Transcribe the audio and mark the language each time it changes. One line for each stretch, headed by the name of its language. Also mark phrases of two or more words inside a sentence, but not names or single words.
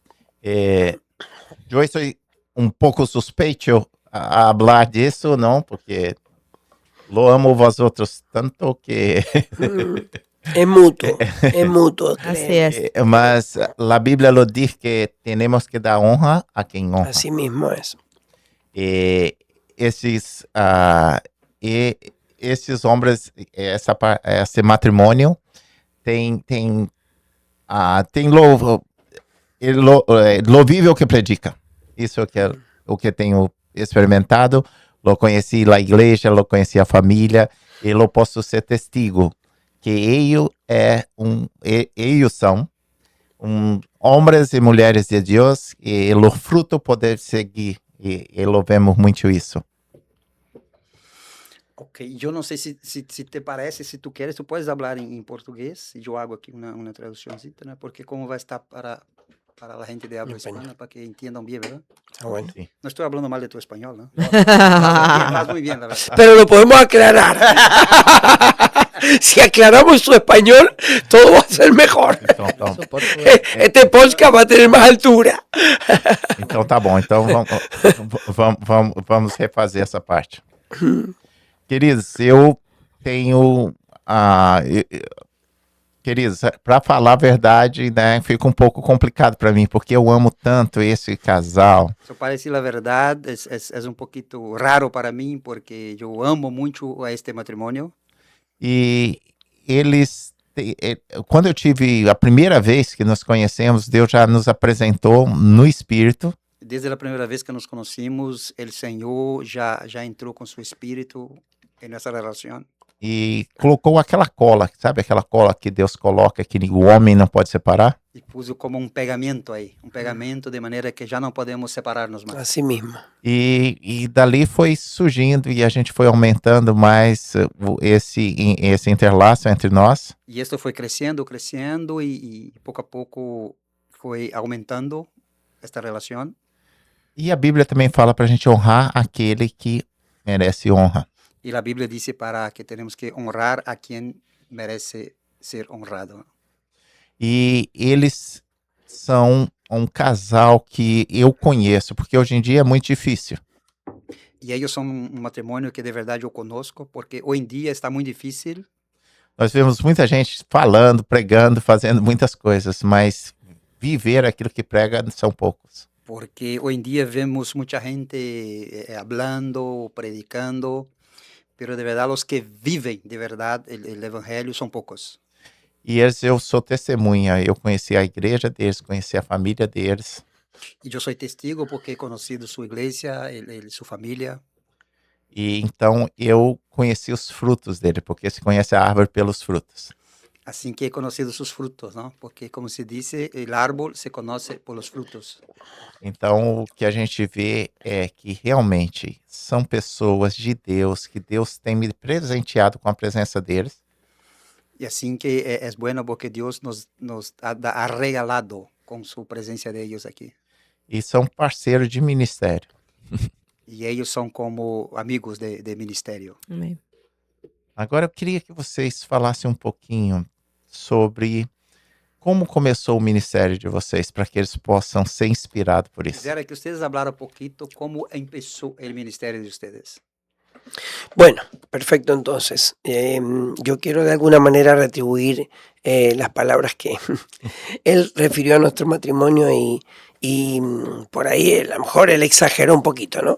Spanish: Yo estoy un poco sospecho a hablar de eso, ¿no? Porque lo amo vosotros tanto que... Es mutuo. Así es. Mas la Biblia lo dice que tenemos que dar honra a quien honra. Así mismo es.
Portuguese: Esses homens, esse matrimônio tem
Spanish: lo vive
Portuguese: o que predica. Isso é o que tenho experimentado. Lo conheci na igreja, lo conheci a família e lo posso ser testigo que eles são homens e mulheres de Deus e o fruto poder seguir e
Spanish: lo vemos
Portuguese: muito isso.
Spanish: Ok, yo no sé si te parece, si tú quieres, tú puedes hablar en portugués y yo hago aquí una traduccióncita, ¿no? Porque como va a estar para la gente de habla hispana, para que entiendan bien, ¿verdad? Ah, bueno. Sí. No estoy hablando mal de tu español, ¿no? Vas muy bien, la verdad. Pero lo podemos aclarar. Si aclaramos su español, todo va a ser mejor.
Portuguese: Então,
Spanish: Su portugués. Este podcast va a tener más altura.
Portuguese: então tá bom. Então vamos refazer essa parte. Queridos, eu tenho... Queridos, para falar a verdade, né, fica um pouco complicado para mim, porque eu amo tanto esse casal.
Spanish: So, para decir la verdad, es un poquito raro para mí porque yo amo mucho a este matrimonio.
Portuguese: E eles... Quando eu tive a primeira vez que nos conhecemos, Deus já nos apresentou no Espírito.
Spanish: Desde la primera vez que nos conocimos, el Señor ya entró con su espíritu en nuestra relación.
Portuguese: E colocou aquela cola, sabe aquela cola que Deus coloca que o homem não pode separar?
Spanish: Y puso como un pegamento ahí, un pegamento de manera que ya no podemos separarnos más. Así mismo.
Portuguese: E dali foi surgindo e a gente foi aumentando mais esse interlaço entre nós.
Spanish: Y esto fue creciendo, creciendo y poco a poco fue aumentando esta relación.
Portuguese: E a Bíblia também fala para a gente honrar aquele que merece honra.
Spanish: Y la Biblia dice para que tenemos que honrar a quien merece ser honrado.
Portuguese: E eles são um casal que eu conheço, porque hoje em dia é muito difícil.
Spanish: Y ellos son un matrimonio que de verdad yo conozco, porque hoy en día está muy difícil.
Portuguese: Nós vemos muita gente falando, pregando, fazendo muitas coisas, mas viver aquilo que prega são poucos.
Spanish: Porque hoy en día vemos mucha gente hablando, predicando, pero de verdad los que viven de verdad el evangelio son pocos.
Portuguese: E eu sou testemunha, eu conheci a igreja deles, conheci a família deles.
Spanish: Y yo soy testigo porque he conocido su iglesia, su familia.
Portuguese: E então eu conheci os frutos dele, porque se conhece a árvore pelos frutos.
Spanish: Así que he conocido sus frutos, ¿no? Porque como se dice, el árbol se conoce por los frutos.
Portuguese: Então o que a gente vê é que realmente são pessoas de Deus, que Deus tem me presenteado com a presença deles.
Spanish: Y así que es bueno porque Dios nos ha regalado con su presencia de ellos aquí.
Portuguese: E são parceiros de ministério.
Spanish: Y ellos son como amigos de ministerio. Amén.
Portuguese: Agora eu queria que vocês falassem um pouquinho sobre como começou o ministério de vocês, para que eles possam ser inspirados por isso.
Spanish: Quisiera que ustedes hablaran un poquito cómo empezó el ministerio de ustedes. Bueno, perfecto entonces. Yo quiero de alguna manera retribuir las palabras que él refirió a nuestro matrimonio y por ahí a lo mejor él exageró un poquito, ¿no?